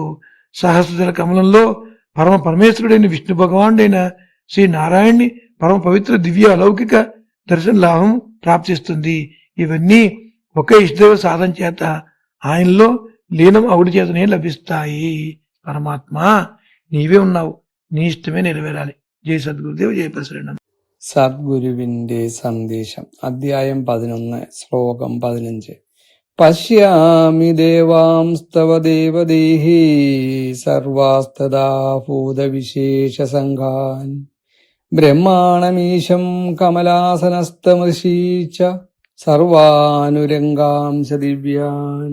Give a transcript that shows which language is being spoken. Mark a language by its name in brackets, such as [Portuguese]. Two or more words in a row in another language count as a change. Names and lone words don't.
[Telugu] సహస్రదళ కమలంలో పరమేశ్వరుడైన విష్ణు భగవానుడైన శ్రీ నారాయణ్ణి పరమ పవిత్ర దివ్య అలౌకిక దర్శన లాభం ప్రాప్తిస్తుంది. ఇవన్నీ ఒకే ఇష్టదేవ సాధన చేత ఆయనలో లీనం అవుడి చేతనే లభిస్తాయి. పరమాత్మ, నీవే ఉన్నావు, నీ ఇష్టమే నెరవేరాలి. జై సద్గురుదేవ్, జై పరశురామ. [Malayalam] സദ്ഗുരുവിന്റെ സന്ദേശം. അധ്യായം 11, ശ്ലോകം 15. [Sanskrit] പശ്യാമി ദേവാംസ്തവ ദേവദേഹി സർവാസ്തദാ ഭൂതവിശേഷസംഘാൻ ബ്രഹ്മാണമീശം കമലാസനസ്തമൃഷീച്ച സർവാനുരംഗാംശ ദിവ്യാൻ.